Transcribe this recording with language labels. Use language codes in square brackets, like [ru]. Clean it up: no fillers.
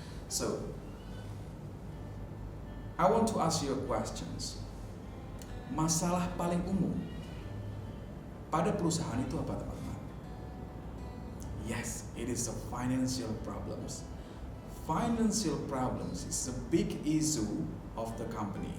[en] So, I want to ask you questions. [id] Masalah paling umum pada perusahaan itu apa, teman-teman? [en] Yes, it is the financial problems. Financial problems is a big issue of the company.